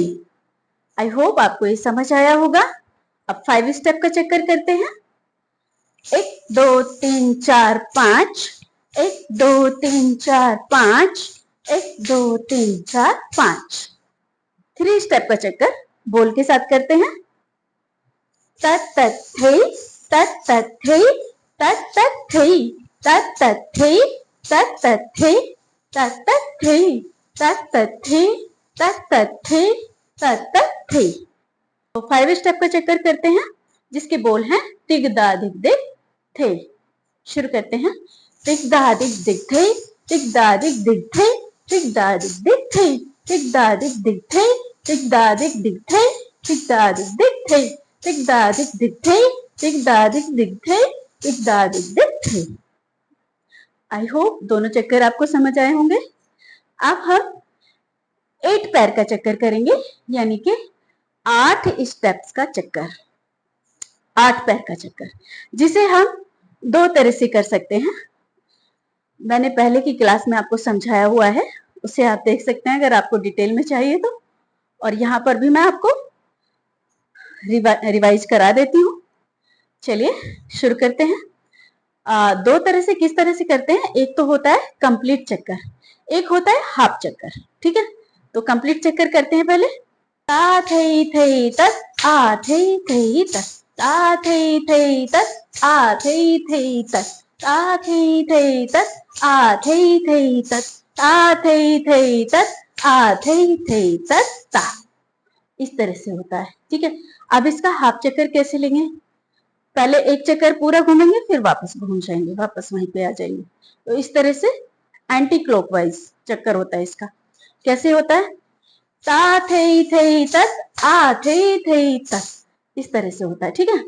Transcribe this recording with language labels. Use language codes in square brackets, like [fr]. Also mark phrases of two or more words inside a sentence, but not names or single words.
[en] I hope [hi] आपको ये समझ आया होगा। अब 5 स्टेप का चक्कर करते हैं। 1 2 3 4 5, 1 2 3 4 5, 1 2 3 4 5। 3 स्टेप का चक्कर बोल के साथ करते हैं। तत तत थे, तत तत थे, तत तत थे, तत तत थे, तत तत थे, तत तत थे, तत तत थे, तत तत थे, तत तत थे। तो 5 स्टेप का चक्कर करते हैं जिसके बोल हैं तिग दा दिग दिग थे। शुरू करते हैं। तिग दा दिग दिग थे, तिग दा दिग दिग थे, तिग दा दिग दिग थे, तिग दा दिग दिग थे, तिग दा दिग दिग थे, तिग दा दिग दिग थे, तिग दा दिग दिग थे, तिग दा दिग दिग थे, तिग दा दिग दिग थे। [en] I hope [hi] दोनों चक्कर आपको समझ आए होंगे। अब हम 8 पैर का चक्कर करेंगे, यानी कि 8 स्टेप्स का चक्कर, 8 पैर का चक्कर, जिसे हम 2 तरह से कर सकते हैं। मैंने पहले की क्लास में आपको समझाया हुआ है, उसे आप देख सकते हैं अगर आपको डिटेल में चाहिए तो। और यहाँ पर भी मैं आपको रिवाइज करा देती हूँ। चलिए शुरू करते हैं। 2 तरह से किस तरह से करते हैं, एक तो होता है कंप्लीट चक्कर, एक होता है हाफ चक्कर। ठीक है, तो कंप्लीट चक्कर करते हैं पहले। ता थई थई तस आ थई थई तस, ता थई थई तस आ थई थई तस, ता थई थई तस आ थई थई तस, ता थई थई तस आ थई थई तस ता। इस तरह से होता है, ठीक है। अब इसका हाफ चक्कर कैसे लेंगे, पहले एक चक्कर पूरा घूमेंगे, फिर वापस घूम जाएंगे, वापस वहीं पे आ जाएंगे। तो इस तरह से एंटी क्लॉकवाइज चक्कर होता है इसका। कैसे होता है, ता थे तत आ थे तत, इस तरह से होता है, ठीक है।